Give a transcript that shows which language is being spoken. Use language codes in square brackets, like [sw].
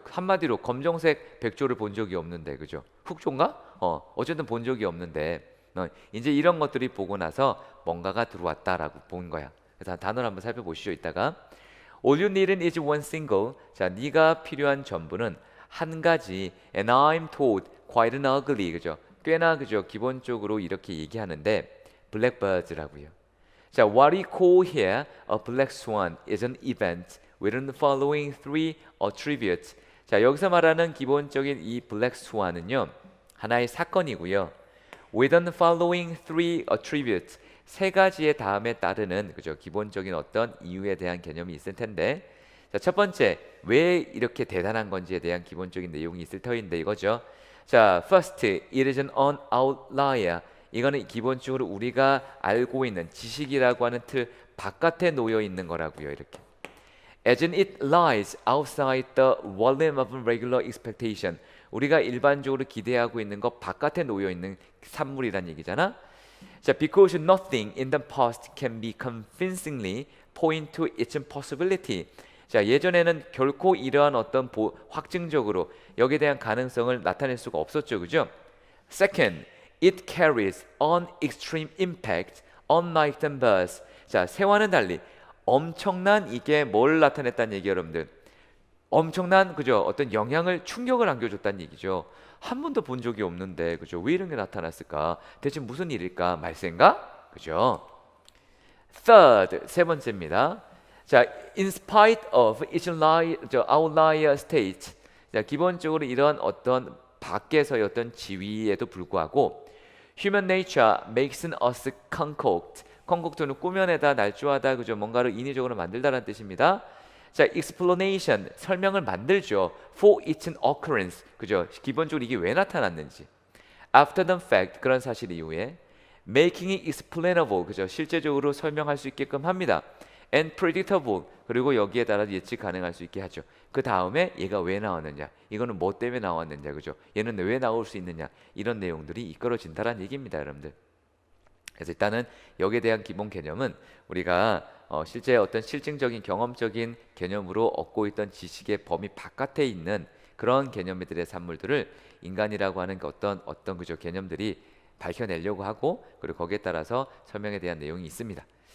[ko] 한마디로 검정색 백조를 본 적이 없는데 그죠? 흑조인가? 어쨌든 본 적이 없는데 이제 이런 것들이 보고 나서 뭔가가 들어왔다라고 본 거야. 그래서 단어를 한번 살펴보시죠. 이따가 [en] All you need is one single. [ko] 자, 네가 필요한 전부는 한 가지 [en] and I'm told quite an ugly [ko] 그죠? 꽤나 그죠? 기본적으로 이렇게 얘기하는데 blackbirds라고요. [en] 자, what we call here a black swan is an event with the following three attributes. [ko] 자, 여기서 말하는 기본적인 이 black swan은요 하나의 사건이고요. [en] with the following three attributes [ko] 세 가지의 다음에 따르는 그죠? 기본적인 어떤 이유에 대한 개념이 있을 텐데 자, 첫 번째 왜 이렇게 대단한 건지에 대한 기본적인 내용이 있을 터인데 이거죠. [en] 자, first, it is an outlier. [ko] 이거는 기본적으로 우리가 알고 있는 지식이라고 하는 틀 바깥에 놓여 있는 거라고요. 이렇게. [en] As in it lies outside the volume of regular expectation. [ko] 우리가 일반적으로 기대하고 있는 것 바깥에 놓여 있는 산물이란 얘기잖아. [en] 자, because nothing in the past can be convincingly point to its impossibility. [ko] 자, 예전에는 결코 이러한 어떤 확증적으로 여기에 대한 가능성을 나타낼 수가 없었죠. 그죠? [en] Second, it carries an extreme impact unlike the birds. [ko] 자, 새와는 달리 엄청난 이게 뭘 나타냈다는 얘기예요, 여러분들. 엄청난 그죠? 어떤 영향을 충격을 안겨줬다는 얘기죠. 한 번도 본 적이 없는데 그죠? 왜 이런 게 나타났을까? 대체 무슨 일일까? 말세인가? 그죠? [en] Third, [ko] 세 번째입니다. [en] 자, in spite of its outlier state. [ko] 자, 기본적으로 이런 어떤 밖에서의 어떤 지위에도 불구하고 [en] human nature makes us concoct. [ko] concoct는 꾸며내다, 날조하다, 그죠? 뭔가를 인위적으로 만들다라는 뜻입니다. 자, explanation 설명을 만들죠. [en] for its occurrence. [ko] 그죠? 기본적으로 이게 왜 나타났는지. [en] after the fact [ko] 그런 사실 이후에 [en] making it explainable. [ko] 그죠? 실제적으로 설명할 수 있게끔 합니다. [en] and predictable [ko] 그리고 여기에 따라 예측 가능할 수 있게 하죠. 그 다음에 얘가 왜 나왔느냐, 이거는 뭐 때문에 나왔느냐, 그죠? 얘는 왜 나올 수 있느냐, 이런 내용들이 이끌어진다는 얘기입니다, 여러분들. 그래서 일단은 여기에 대한 기본 개념은 우리가 실제 어떤 실증적인 경험적인 개념으로 얻고 있던 지식의 범위 바깥에 있는 그런 개념들의 산물들을 인간이라고 하는 어떤 그죠 개념들이 밝혀내려고 하고 그리고 거기에 따라서 설명에 대한 내용이 있습니다.